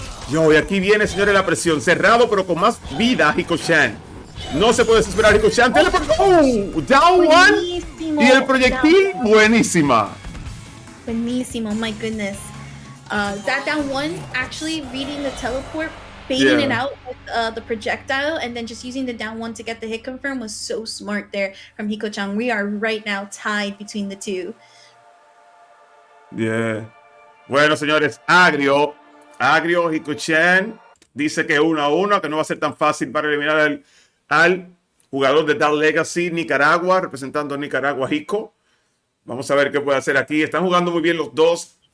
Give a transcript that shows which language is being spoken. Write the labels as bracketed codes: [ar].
[es] Yo, y aquí viene, señores, la presión. Cerrado, pero con más vida Hikochan. No se puede desesperar Hikochan. Down one. Y el proyectil, buenísima. Buenísimo, [en] my goodness. That down one, actually reading the teleport, baiting it out with the projectile, and then just using the down one to get the hit confirm was so smart there from Hikochan. We are right now tied between the two. Yeah. [es] Bueno, señores, Agrio, Hikochan dice que 1-1, que no va a ser tan fácil para eliminar al jugador de Dark Legacy, Nicaragua, representando a Nicaragua, Hiko. Vamos a ver qué puede hacer aquí. Están jugando muy bien los dos.